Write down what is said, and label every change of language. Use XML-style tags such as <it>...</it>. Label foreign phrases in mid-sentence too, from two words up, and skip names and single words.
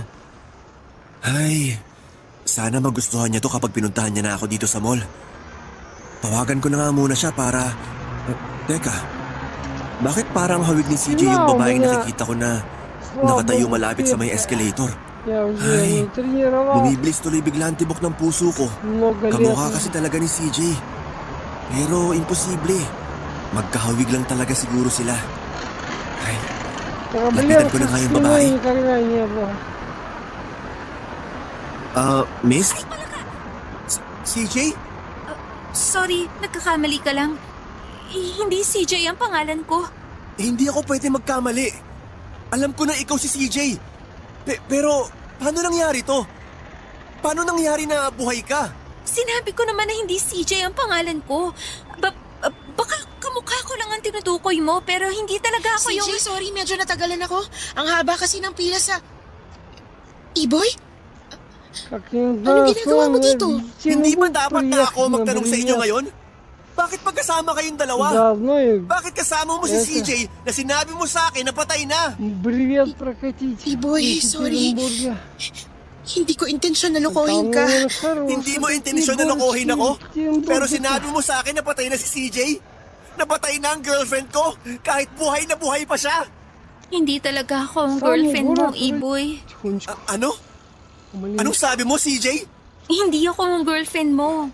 <tl>Ay, sana magustuhan niya to kapag pinuntahan niya na ako dito sa mall. Tawagan ko na nga muna siya para... Teka, bakit parang hawig ni CJ yung babaeng nakikita ko na nakatayo malapit sa may escalator?</tl> <ru>Я уже</ru> <tl>Ay,</tl> <ru>не тренировался.</ru> <tl>Bumibilis tuloy bigla ang tibok ng puso ko.</tl> <ru>Много лет.</ru> <tl>Kamukha kasi talaga ni CJ. Pero imposible. Magkahawig lang talaga siguro sila. Ay,</tl> <ru>Проблем</ru> <tl>lapitan ko</tl> <ru>со</ru> <tl>na nga yung</tl> <ru>спиной</ru> <tl>babae.</tl> <ru>никогда не было.</ru> <tl>Miss? CJ? Sorry, nagkakamali ka lang. Hindi CJ ang pangalan ko. Hindi ako pwede magkamali. Alam ko na ikaw si CJ. Pero, paano nangyari to? Paano nangyari na buhay ka? Sinabi ko naman na hindi CJ ang pangalan ko. Baka kamukha ko lang ang tinutukoy mo, pero hindi talaga ako CJ, yung... sorry, medyo natagalan ako. Ang haba kasi ng pila sa... Iboy?</tl> <ru>Как не</ru> <tl>Ano ginagawa mo dito? Hindi ba dapat na ako magtanong sa inyo ngayon? Bakit magkasama kayong dalawa?</tl> <ru>Заодно и</ru> <tl>Bakit kasama mo si CJ na sinabi mo sa akin na patay na?</tl> <ru>бревет прокатить.</ru> <tl>Iboy,</tl> <ru>в</ru> <tl>sorry.</tl> <ru>Екатеринбурге.</ru> <tl>Hindi ko intensyon na lokohin ka.</tl> <ru>Там, хороший</ru> <tl>Hindi mo</tl> <ru>такой</ru> <tl>intensyon na lokohin ako?</tl> <ru>Екатеринбург.</ru> <tl>Pero sinabi mo sa akin na patay na si CJ? Napatay na ang girlfriend ko kahit buhay na buhay pa siya? Hindi talaga ako ang Saan girlfriend mo, mo, Gura? Iboy.</tl> <ru>Тихонечко.</ru> <tl>Ano?</tl> <ru>Умоляю.</ru> <tl>Anong sabi mo, CJ? Hindi ako ang girlfriend mo.</tl>